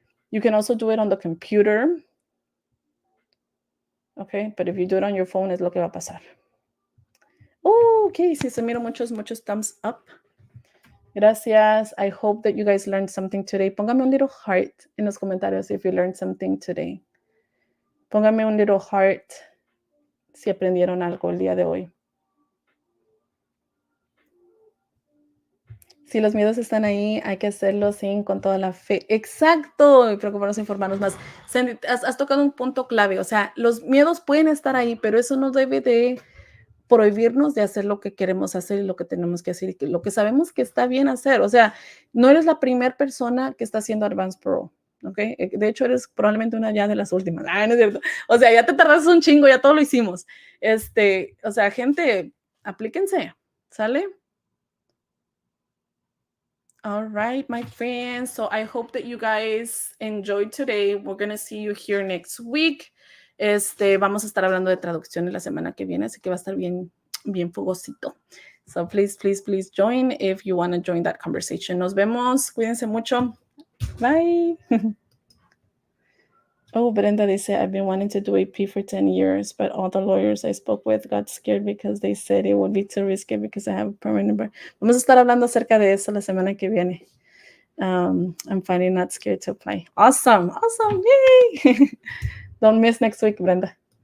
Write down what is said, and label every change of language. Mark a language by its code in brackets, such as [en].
[en] You can also do it on the computer. Okay, but if you do it on your phone, [es] es lo que va a pasar. Oh, okay, sí, se miran muchos [en] thumbs up. [es] Gracias. [en] I hope that you guys learned something today. [es] Póngame un [en] little heart [es] en los comentarios [en] if you learned something today. [es] Póngame un [en] little heart [es] si aprendieron algo el día de hoy. Si los miedos están ahí, hay que hacerlo con toda la fe. Exacto, y preocuparnos, informarnos más. Sandy, has tocado un punto clave. O sea, los miedos pueden estar ahí, pero eso no debe de prohibirnos de hacer lo que queremos hacer y lo que tenemos que hacer y lo que sabemos que está bien hacer. O sea, no eres la primera persona que está haciendo Advance Parole, ¿ok? De hecho, eres probablemente una ya de las últimas. No es cierto. O sea, ya te tardaste un chingo, ya todo lo hicimos. O sea, gente, aplíquense, ¿sale? [en] All right, my friends. So I hope that you guys enjoyed today. We're going to see you here next week. [es] Vamos a estar hablando de traducciones la semana que viene, así que va a estar bien fogosito. [en] So please, please, please join if you want to join that conversation. [es] Nos vemos. Cuídense mucho. [en] Bye. Oh, Brenda, they say, I've been wanting to do AP for 10 years, but all the lawyers I spoke with got scared because they said it would be too risky because I have a permanent bar. [es] Vamos a estar hablando acerca de eso la semana que viene. [en] I'm finally not scared to apply. Awesome. Yay. Don't miss next week, Brenda.